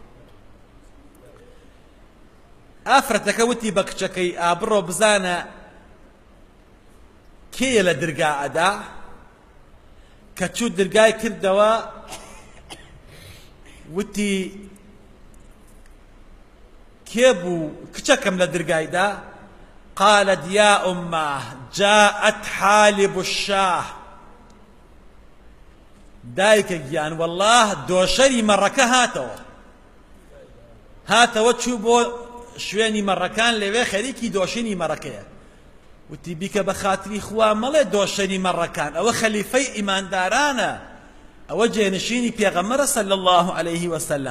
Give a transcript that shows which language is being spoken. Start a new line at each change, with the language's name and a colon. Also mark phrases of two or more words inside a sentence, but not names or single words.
Central Kurdish: ئافرەتەکە وتی بە کچەکەی ئابڕۆ بزانە کێیە لە دەرگا ئەدا. کە چوو دەرگای کردەوە وتی کێ بوو کچەکەم لە دەرگایدا؟
Arabic: قالت يا أمه جاءت حالب الشاه.
Central Kurdish: دایکە گیان والله دۆشەری مەڕەکە هاتەوە چوو بۆ شوێنی مەڕەکان لەوێ خەریکی دۆشینی مەڕەکەیە. وتی بیکە بە خاتری خوا مەڵێ دۆشەری مەڕەکان، ئەوە خەلیفەی ئیماندارانە، ئەوە جێنشینی پێغەمبەرە
Arabic: صلی الله عليه وسلم.